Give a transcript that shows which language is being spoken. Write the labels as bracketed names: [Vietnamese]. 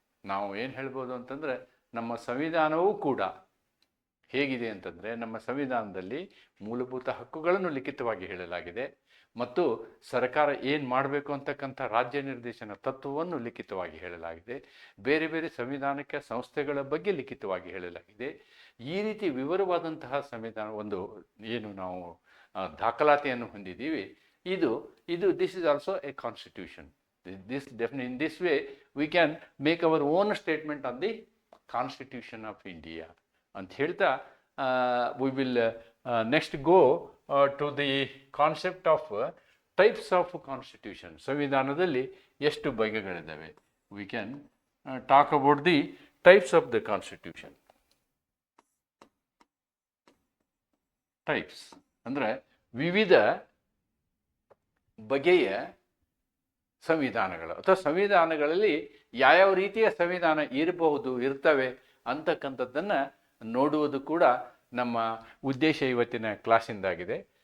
[Kannada] ನಾವು ಏನು ಹೇಳ್ಬೋದು ಅಂತಂದರೆ, ನಮ್ಮ ಸಂವಿಧಾನವೂ ಕೂಡ ಹೇಗಿದೆ ಅಂತಂದರೆ, ನಮ್ಮ ಸಂವಿಧಾನದಲ್ಲಿ ಮೂಲಭೂತ ಹಕ್ಕುಗಳನ್ನು ಲಿಖಿತವಾಗಿ ಹೇಳಲಾಗಿದೆ ಮತ್ತು ಸರ್ಕಾರ ಏನು ಮಾಡಬೇಕು ಅಂತಕ್ಕಂಥ ರಾಜ್ಯ ನಿರ್ದೇಶನ ತತ್ವವನ್ನು ಲಿಖಿತವಾಗಿ ಹೇಳಲಾಗಿದೆ. ಬೇರೆ ಬೇರೆ ಸಂವಿಧಾನಿಕ ಸಂಸ್ಥೆಗಳ ಬಗ್ಗೆ ಲಿಖಿತವಾಗಿ ಹೇಳಲಾಗಿದೆ. ಈ ರೀತಿ ವಿವರವಾದಂತಹ ಸಂವಿಧಾನ ಒಂದು ಏನು ನಾವು ದಾಖಲಾತಿಯನ್ನು ಹೊಂದಿದ್ದೀವಿ, ಇದು [English] This is also a constitution. in this way we can make our own statement on the Constitution of India [Kannada] ಅಂತ ಹೇಳ್ತಾ, [English] we will next go to the concept of types of constitution. [Kannada] ಸಂವಿಧಾನದಲ್ಲಿ ಎಷ್ಟು ಬಗೆಗಳಿದ್ದಾವೆ, [English] we can talk about the types of the constitution. [Kannada] Types ಅಂದರೆ ವಿವಿಧ ಬಗೆಯ ಸಂವಿಧಾನಗಳು ಅಥವಾ ಸಂವಿಧಾನಗಳಲ್ಲಿ ಯಾವ್ಯಾವ ರೀತಿಯ ಸಂವಿಧಾನ ಇರ್ತವೆ ಅಂತಕ್ಕಂಥದ್ದನ್ನು ನೋಡುವುದು ಕೂಡ ನಮ್ಮ ಉದ್ದೇಶ ಇವತ್ತಿನ ಕ್ಲಾಸಿಂದಾಗಿದೆ.